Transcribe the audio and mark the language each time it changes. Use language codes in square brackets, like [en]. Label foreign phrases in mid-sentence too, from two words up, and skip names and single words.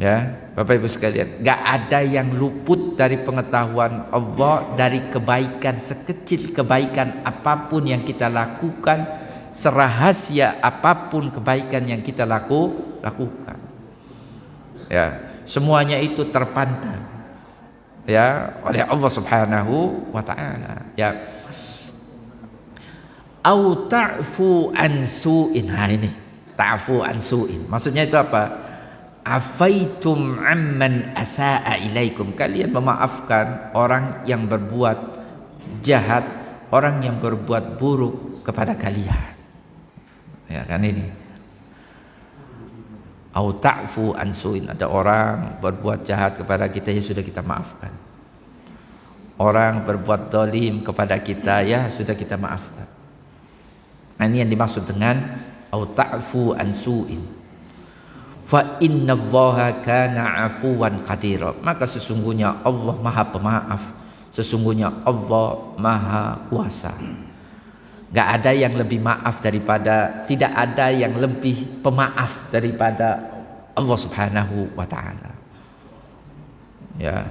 [id] Ya, Bapak Ibu sekalian, gak ada yang luput dari pengetahuan Allah dari kebaikan, sekecil kebaikan apapun yang kita lakukan, serahasia apapun kebaikan yang kita lakukan. Ya, semuanya itu terpantau ya oleh Allah [ar] سبحانه وتعالى. [id] Ya. [ar] أو تعفوا عن سوء. [id] Nah ini, [ar] تعفوا عن سوء. [id] Maksudnya itu apa? [ar] عفوتم عمن أساء إليكم. [id] Kalian memaafkan orang yang berbuat jahat, orang yang berbuat buruk kepada kalian. Ya kan ini. [ar] أو تعفوا عن سوء. [id] Ada orang berbuat jahat kepada kita, ya sudah kita maafkan. Orang berbuat zalim kepada kita, ya sudah kita maafkan. Nah, ini yang dimaksud dengan [ar] أو تعفوا عن سوء. فإن الله كان عفوا قديرا. [id] Maka sesungguhnya Allah Maha Pemaaf, sesungguhnya Allah Maha Kuasa. Gak ada yang lebih maaf daripada, tidak ada yang lebih pemaaf daripada Allah [ar] سبحانه وتعالى. [id] Ya.